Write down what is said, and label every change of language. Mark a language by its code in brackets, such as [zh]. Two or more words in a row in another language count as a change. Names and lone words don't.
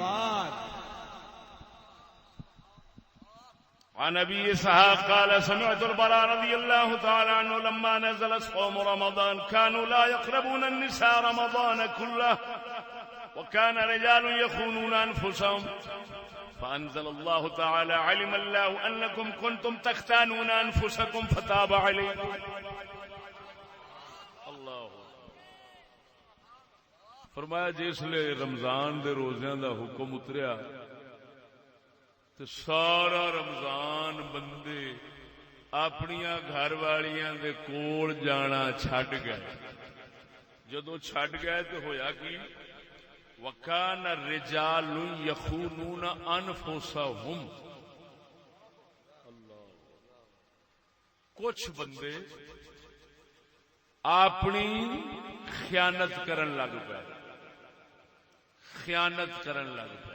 [ar] عن ابي اسحاق قال سمعت البراء رضي الله تعالى عنه لما نزل صوم رمضان كانوا لا يقربون النساء رمضان كله وكان رجال يخونون انفسهم فانزل الله تعالى علم الله انكم كنتم تختانون انفسكم فتاب عليكم. [pa] اللہ فرمایا جس لے رمضان دے روزیاں دا حکم اتریا تو سارا رمضان بندے اپنیاں گھر والیاں دے کول جانا چھڈ گئے. جدو چھڈ گئے تو ہویا کی [ar] وکان الرجال یخونون انفسہم. [pa] کچھ بندے اپنی خیانت کرن لگ پے خیانت کرن لگ پے.